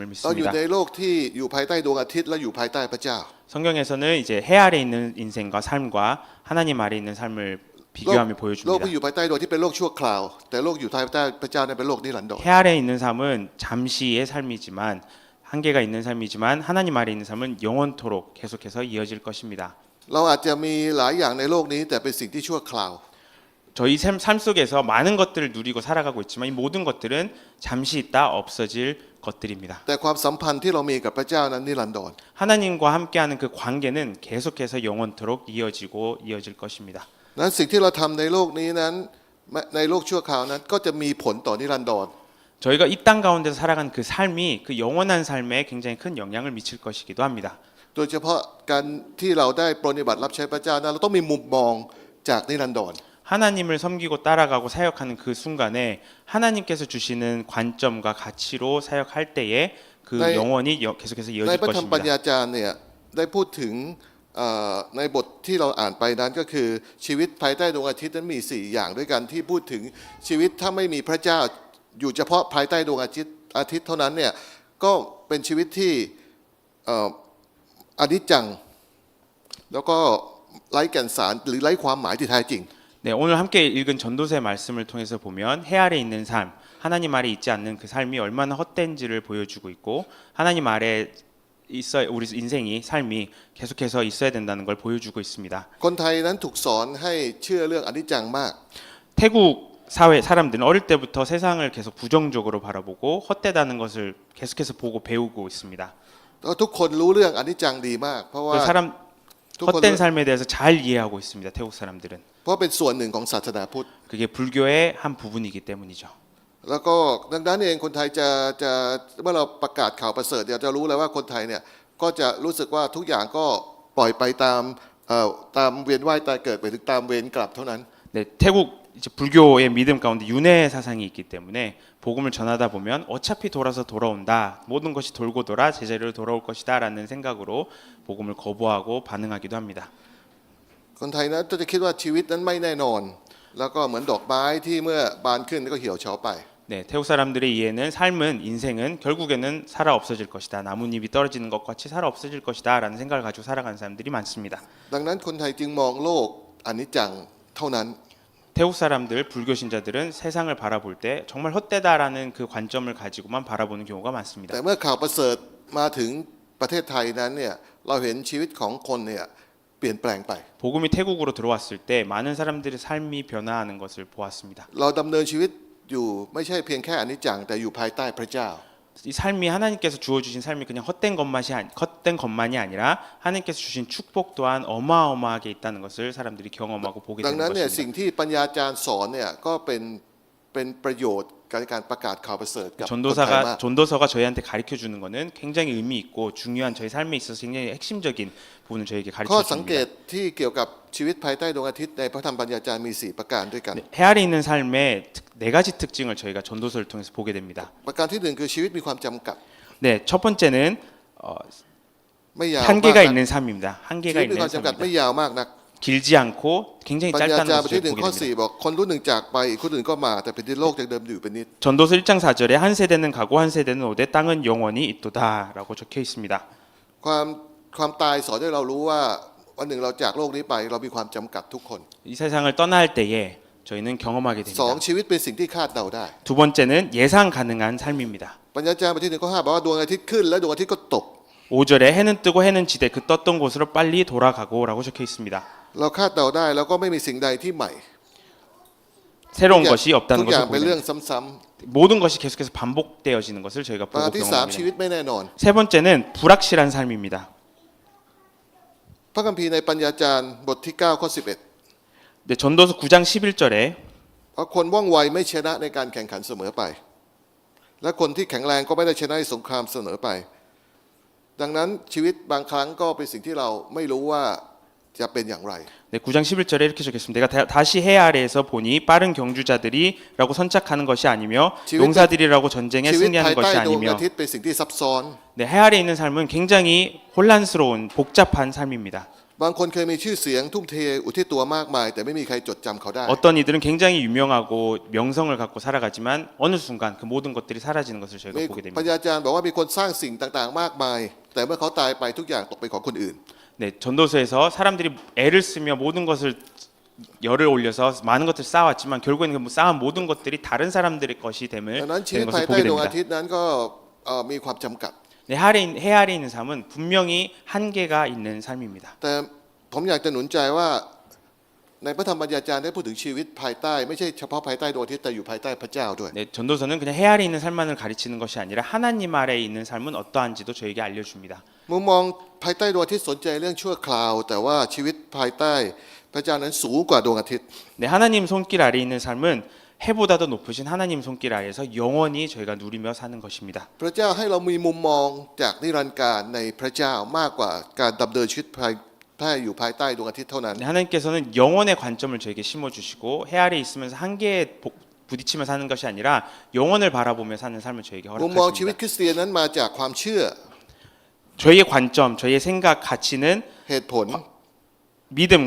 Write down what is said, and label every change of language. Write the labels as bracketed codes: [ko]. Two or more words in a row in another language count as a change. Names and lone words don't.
[th] เราอยู่ [ko] 믿습니다. [th] ในโลกที่อยู่ภายใต้ดวงอาทิตย์และอยู่ภายใต้พระเจ้า [ko] 성경에서는 이제 해 아래 있는 인생과 삶과 하나님 아래 있는 삶을 [th] โลก [ko] 비교하며 [th] โลก [ko] 보여줍니다. [th] ที่อยู่ภายใต้ดวงที่เป็นโลกชั่วคราว แต่โลกอยู่ภายใต้พระเจ้านั้นเป็นโลกนิรันดร [ko] 해 아래 있는 삶은 잠시의 삶이지만 한계가 있는 삶이지만 하나님 아래 있는 삶은 영원토록 계속해서 이어질 것입니다. [th] เราอาจจะมีหลายอย่างในโลกนี้แต่เป็นสิ่งที่ชั่วคราว [ko] 저희 삶 속에서 많은 것들을 누리고 살아가고 있지만 이 모든 것들은 잠시 있다 없어질 것들입니다. [th] แต่ความสัมพันธ์ที่เรามีกับพระเจ้านั้นนิรันดร [ko] 하나님과 함께하는 그 관계는 계속해서 영원토록 이어질 것입니다. [th] นั้นสิ่งที่เราทำในโลกนี้นั้นในโลกชั่วคราวนั้นก็จะมีผลต่อนิรันดร [ko] 저희가 이 땅 가운데서 살아간 그 삶이 그 영원한 삶에 굉장히 큰 영향을 미칠 것이기도 합니다. [th] โดยเฉพาะการที่เราได้ปฏิบัติรับใช้พระเจ้านั้นเราต้องมีมุมมองจากนิรันดร [ko] 하나님을 섬기고 따라가고 사역하는 그 순간에 하나님께서 주시는 관점과 가치로 사역할 때에 그 네. 영원히 계속해서 [th] ใน [ko] 이어질 [th] พระธรรมปัญ [ko] 것입니다. [th] ญาจารย์เนี่ยได้พูดถึงในบทที่เราอ่านไปนั้นก็คือชีวิตภายใต้ดวงอาทิตย์นั้นมี4อย่างด้วยกันที่พูดถึงชีวิตถ้าไม่มีพระเจ้าอยู่เฉพาะภายใต้ดวงอาทิตย์เท่านั้นเนี่ยก็เป็นชีวิตที่อนิจจังแล้วก็ไร้แก่นสารหรือไร้ความหมายที่แท้จริง [ko] 네, 오늘 함께 읽은 전도서의 말씀을 통해서 보면 해 아래 있는 삶, 하나님 아래 있지 않는 그 삶이 얼마나 헛된지를 보여주고 있고 하나님 아래 우리 인생이 삶이 계속해서 있어야 된다는 걸 보여주고 있습니다. [th] คนไทยนั้นถูกสอนให้เชื่อเรื่องอนิจจังมาก [ko] 태국 사회 사람들은 어릴 때부터 세상을 계속 부정적으로 바라보고 헛되다는 것을 계속해서 보고 배우고 있습니다. [th] แล้วทุกคนรู้เรื่องอนิจจังดีมากเพราะว่า [ko] 그 사람 [th] ทุกคน [ko] 헛된 삶에 대해서 잘 이해하고 있습니다. 태국 사람들은 [th] เพราะเป็นส่วนหนึ่งของศาสนาพุทธ [ko] 그게 불교의 한 부분이기 때문이죠. [th] แล้วก็ดังนั้นเองคนไทยจะเมื่อเราประกาศข่าวประเสริฐเราจะรู้เลยว่าคนไทยเนี่ยก็จะรู้สึกว่าทุกอย่างก็ปล่อยไปตามเวียนว่ายตายเกิดไปถึงตามเวรกลับเท่านั้น [ko] 네, 태국 이제 불교의 믿음 가운데 윤회 사상이 있기 때문에 복음을 전하다 보면 어차피 돌아서 돌아온다. 모든 것이 돌고 돌아 제자리로 돌아올 것이다라는 생각으로 복음을 거부하고 반응하기도 합니다. [th] คนไทยนั้นจะคิดว่าชีวิตนั้นไม่แน่นอน แล้วก็เหมือนดอกไม้ที่เมื่อบานขึ้นก็เหี่ยวเฉาไป [ko] 네, 태국 사람들의 이해는 삶은 인생은 결국에는 살아 없어질 것이다. 나뭇잎이 떨어지는 것 같이 살아 없어질 것이다라는 생각을 가지고 살아가는 사람들이 많습니다. [th] ดังนั้นคนไทยจึงมองโลกอนิจจังเท่านั้น [ko] 태국 사람들, 불교 신자들은 세상을 바라볼 때 정말 헛되다라는 그 관점을 가지고만 바라보는 경우가 많습니다. [th] แต่เมื่อข่าวประเสริฐมาถึงประเทศไทยนั้นเนี่ยเราเห็นชีวิตของคนเนี่ยเปลี่ยนแปลงไป [ko] 복음이 태국으로 들어왔을 때 많은 사람들의 삶이 변화하는 것을 보았습니다. [th] เราดำเนินชีวิตอยู่ไม่ใช่เพียงแค่อนิจจังแต่อยู่ภายใต้พระเจ้า [ko] 이 삶이 하나님께서 주어주신 삶이 그냥 헛된 것만이 아니라 하나님께서 주신 축복 또한 어마어마하게 있다는 것을 사람들이 경험하고 보게 [th] ดัง [ko] 되는 [th] นั้นเนี่ยสิ่ง [ko] 것입니다. [th] ที่ปัญญาจารย์สอนเนี่ยก็เป็นประโยชน์ในการประกาศข่าวประเสริฐกับคนไทยมาก [ko] 전도서가 저희한테 가르쳐 주는 것은 굉장히 의미 있고 중요한 저희 삶에 있어서 굉장히 핵심적인 부분을 저에게 [th] ข้อ [ko] 가르쳐 [th] สังเกต [ko] 줍니다. [th] ที่เกี่ยวกับชีวิตภายใต้ดวงอาทิตย์ในพระธรรมปัญญาจารย์มี4ประการด้วยกัน [ko] 네, 해 아래 있는 삶의 네 가지 특징을 저희가 전도서를 통해서 보게 됩니다. [th] ประการที่หนึ่งคือชีวิตมีความจำกัด [ko] 네, 첫 번째는 [th] ไม่ยาวมาก [ko] 한계가 [th] นัก [ko] 있는 삶입니다. [th] ชี [ko] 한계가 [th] วิตมี [ko] 있는 [th] ความจำกัด [ko] 삶입니다. [th] ไม่ยาวมากนัก [ko] 길지 않고 굉장히 [th] ปัญญา [ko] 짧다는 [th] จารย์บท [ko] 것을 [th] ที่หนึ่ง [ko] 보게 [th] ข้อ [ko] 됩니다. [th] 4บอกคนรุ่นหนึ่งจากไปอีกคนอื่นก็มาแต่แผ่นดินโลกยังเดิมอยู่เป็นนิด [ko] 전도서 1장 4절에 한 세대는 가고 한 세대는 오되 땅은 영원히 있도다라고 적혀 있습니다. [th] ความตายสอนให้เรารู้ว่าวันหนึ่งเราจากโลกนี้ไปเรามีความจำกัดทุกคน [ko] 이 세상을 떠날 때에 저희는 경험하게 [th] สอง [ko] 됩니다. [th] ชีวิตเป็นสิ่งที่คาดเดาได้ [ko] 두 번째는 예상 가능한 삶입니다. [th] ปัญญาจารย์บทที่หนึ่งข้อ5บอกว่าดวงอาทิตย์ขึ้นและดวงอาทิตย์ก็ตก [ko] 5절에 해는 뜨고 해는 지되 그 떴던 곳으로 빨리 돌아가고라고 적혀 있습니다. [th] เราคาดเดาได้แล้วก็ไม่มีสิ่งใดที่ใหม่ [ko] 새로운 [th] ทุกอย่าง [ko] 것이 없다는 [th] ทุกอย่าง [ko] 것을 [th] เป็น [ko] 보게 [th] เรื่อง [ko] 됩니다. [th] ซ้ำ [ko] 모든 것이 계속해서 반복되어지는 것을 저희가 [th] ๆประ [ko] 보고 [th] การที่สามชี [ko] 경험합니다. [th] วิตไม่แน่นอน [ko] 세 번째는 불확실한 삶입니다. [th] พระคัมภีร์ในปัญญาจารย์บทที่9ข้อ11 [ko] 네, 전도서 9장 11절에 [th] เพราะคนว่องไวไม่ชนะในการแข่งขันเสมอไป และคนที่แข็งแรงก็ไม่ได้ชนะในสงครามเสมอไป ดังนั้นชีวิตบางครั้งก็เป็นสิ่งที่เราไม่รู้ว่าจะเป็นอย่างไร [ko] 네, 9장 11절에 이렇게 적혔습니다. 내가 다시 해 아래에서 보니 빠른 경주자들이라고 선착하는 것이 아니며 지금 용사들이라고 전쟁에 [th] ชีวิต [ko] 승리하는 [th] ภายใต้ [ko] 것이 [th] ดวง [ko] 아니며 [th] อาทิตย์เป็นสิ่งที่ซับซ้อน [ko] 네, 해 아래에 있는 삶은 굉장히 혼란스러운 복잡한 삶입니다. [th] บางคนเคยมีชื่อเสียงทุ่มเทอุทิศตัวมากมาย แต่ไม่มีใครจดจำเขาได้ [ko] 어떤 이들은 굉장히 유명하고 명성을 갖고 살아가지만 어느 순간 그 모든 것들이 사라지는 것을 저희가 [th] มี [ko] 보게 [th] ปัญ [ko] 됩니다. [th] ญาจารย์บอกว่ามีคนสร้างสิ่งต่างๆ มากมาย แต่เมื่อเขาตายไปทุกอย่างตกเป็นของคนอื่น [ko] 네, 전도서에서 사람들이 애를 쓰며 모든 것을 열을 올려서 많은 것을 쌓아왔지만 결국에는 그 쌓은 모든 것들이 다른 사람들의 것이 [th] ดังนั้นชีวิ [ko] 되는 [th] ตภาย [ko] 것을 [th] ใต้ [ko] 보게 [th] ดวงอา [ko] 됩니다. [th] ทิตย์นั้นก็มีความจำกัด [ko] 네, 해 아래에 있는 삶은 분명히 한계가 있는 삶입니다. [th] แต่ผมอยากจะหนุนใจว่าในพระธรรมปัญญาจารย์ได้พูดถึงชีวิตภายใต้ไม่ใช่เฉพาะภายใต้ดวงอาทิตย์แต่อยู่ภายใต้พระเจ้าด้วย [ko] 네, 전도서는 그냥 해 아래에 있는 삶만을 가르치는 것이 아니라 하나님 아래에 있는 삶은 어떠한지도 저에게 알려줍니다. [th] มุมมองภายใต้ดวงอาทิตย์สนใจเรื่องชั่วคราว แต่ว่าชีวิตภายใต้พระเจ้านั้นสูงกว่าดวงอาทิตย์ [ko] 네, 하나님 손길 아래에 있는 삶은 해보다도 높으신 하나님 손길 아래에서 영원히 저희가 누리며 사는 것입니다. [th] พระเจ้าให้เรามีมุมมองจากนิรันดร์การในพระเจ้ามากกว่าการดำเนินชีวิตภายอยู่ภายใต้ดวงอาทิตย์เท่านั้น [ko] 네, 하나님께서는 영원의 관점을 저에게 심어주시고 해 아래에 있으면서 한계에 부딪히며 사는 것이 아니라 영원을 바라보며 사는 삶을 저에게 [th] มุมมองชีวิต [ko] 허락하십니다. [th] คริสเตียนนั้นมาจากความเชื่อ [ko] 저희의 관점, 저희의 생각, 가치는 [th] เหตุผล [ko] 믿음과